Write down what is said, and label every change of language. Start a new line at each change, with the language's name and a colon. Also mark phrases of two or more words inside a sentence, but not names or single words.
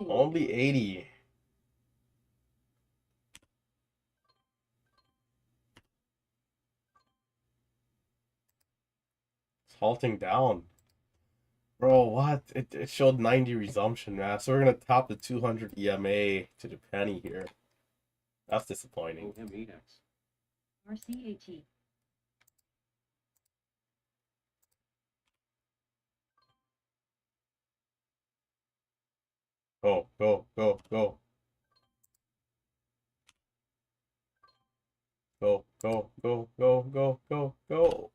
English: Only 80. It's halting down. Bro, what? It showed 90 resumption, man. So we're gonna top the 200 EMA to the penny here. That's disappointing. OM8X. RCAT. Go, go, go, go. Go, go, go, go, go, go, go.